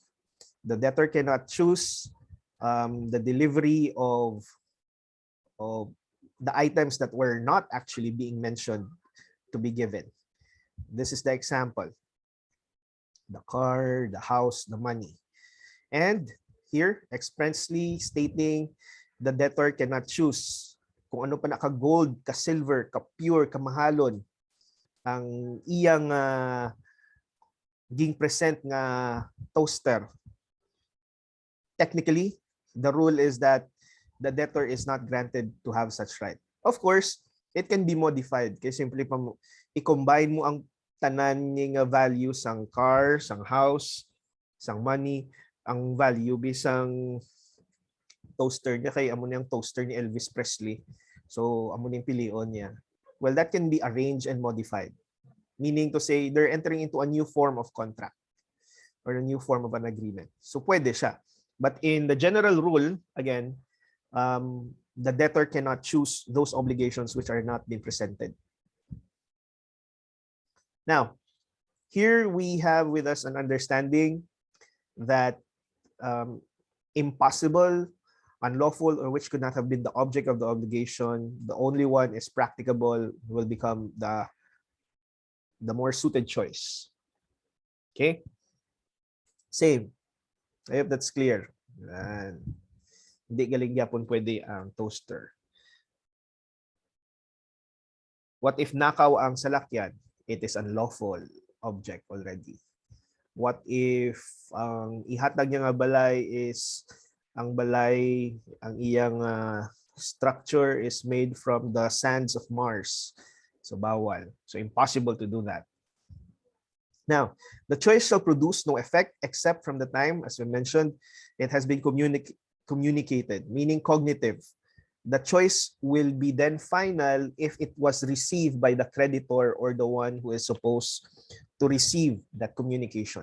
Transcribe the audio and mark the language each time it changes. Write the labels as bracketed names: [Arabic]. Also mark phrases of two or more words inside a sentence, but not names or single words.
[English] The debtor cannot choose the delivery of the items that were not actually being mentioned to be given. This is the example. The car, the house, the money. And here, expressly stating the debtor cannot choose [Hiligaynon] kung ano pa naka-gold, ka-silver, ka-pure, kamahalon ang iyang ging present nga toaster. [English] Technically, the rule is that the debtor is not granted to have such right. Of course, it can be modified [Hiligaynon] kay simply pa i-combine mo ang tanan nga value sang car, sang house, sang money, ang value bisang toaster niya kay amo niyang toaster ni Elvis Presley. So amo niyang pilion niya. [English] Well, that can be arranged and modified. Meaning to say they're entering into a new form of contract or a new form of an agreement. [Hiligaynon] So pwede siya. [English] But in the general rule, again, the debtor cannot choose those obligations which are not being presented. Now, here we have with us an understanding that impossible, unlawful, or which could not have been the object of the obligation, the only one is practicable, will become the more suited choice. Okay? Same. I hope that's clear. And [Hiligaynon] hindi galing yapon pwede ang toaster. [English] What if [Hiligaynon] nakaw ang salakyan? [English] It is unlawful object already. What if [Hiligaynon] ang ihatag niya nga balay [English] is [Hiligaynon] ang balay, ang iyang [English] structure is made from the sands of Mars. [Hiligaynon] So bawal. [English] So impossible to do that. Now, the choice shall produce no effect except from the time, as we mentioned, it has been communicated, meaning cognitive. The choice will be then final if it was received by the creditor or the one who is supposed to receive that communication.